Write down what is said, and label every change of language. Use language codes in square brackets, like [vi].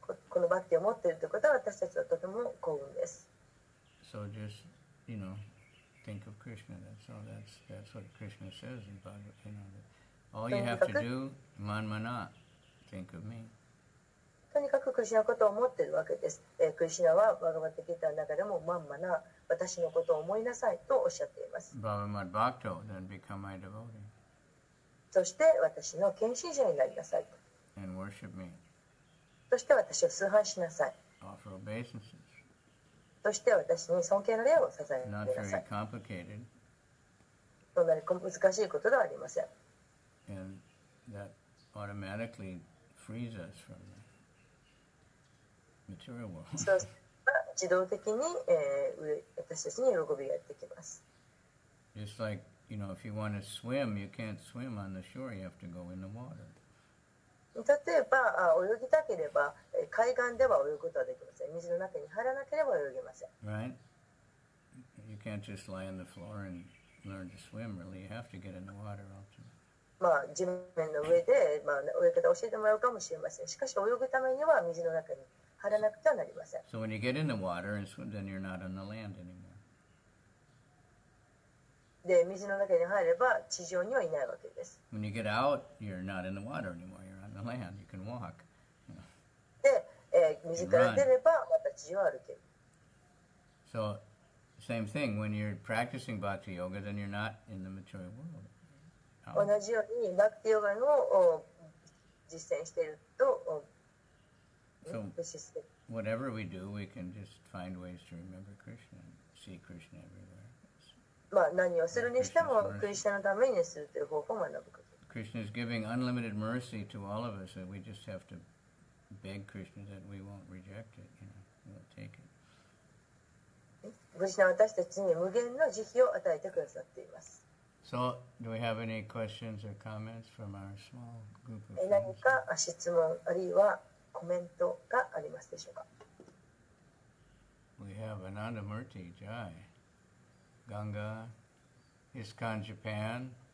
[ja] このバクティを持っているということは私たちはとても幸運です。 [en] So just think of Krishna. That's what Krishna says in Bhagavatam. All you have to do, man mana, think of me. [ja] ととにかくクリシュナのことを思っているわけです。クリシュナはバガバッタギータの中でもまんまな私のことを思いなさいとおっしゃっています。 [en] Bhavamat Bhakto, then become my devotee. [ja] そして私の献身者になりなさいと。 [en] And worship me. [ja] そして私を崇拝しなさい。 [en] Offer obeisances. [ja] そして私に尊敬の礼を捧げ [en] Not [ja] なさ [en] very [ja] い。 [en] complicated. [ja] そんなに難しいことではありません。 [en] And that automatically frees us from the material world. [ja] そうすれば自動的に、私たちに喜びがやってきます。 [en] Just like, if you want to swim, you can't swim on the shore, you have to go in the water. [ja] 例えば泳ぎたければ海岸では泳ぐことはできません。水の中に入らなければ泳げません。 [en] Right? You can't just lie on the floor and learn to swim, really. You have to get in the water also. [ja] 地面の上で、泳ぎ方を教えてもらうかもしれません。しかし泳ぐためには水の中に入らなくてはなりません。 [en] So when you get in the water and swim, then you're not on the land anymore. [ja] で、水の中に入れば地上にはいないわけです。 [en] When you get out, you're not in the water anymore. You're on the land. You can walk. [ja] で、水から出ればまた地上を歩ける。 [en] So, same thing. When you're practicing bhakti yoga, then you're not in the material world. [ja] 同じようにバクティヨガの実践していると、 [en] So, whatever we do, we can just find ways to remember Krishna and see Krishna everywhere. [ja] 何をするにしてもクリスチャンのためにするという方法を学ぶこと。 [en] Krishna is giving unlimited mercy to all of us, and we just have to beg Krishna that we won't reject it, we won't take it. [ja] クリスチャンは私たちに無限の慈悲を与えてくださっています。 [en] So, do we have any questions or comments from our small group of [ja] 何 [en] friends? [ja] か質問あるいはコメントがありますでしょうか。 [en] We have Anandamurti Jai, Ganga, ISKCON Japan.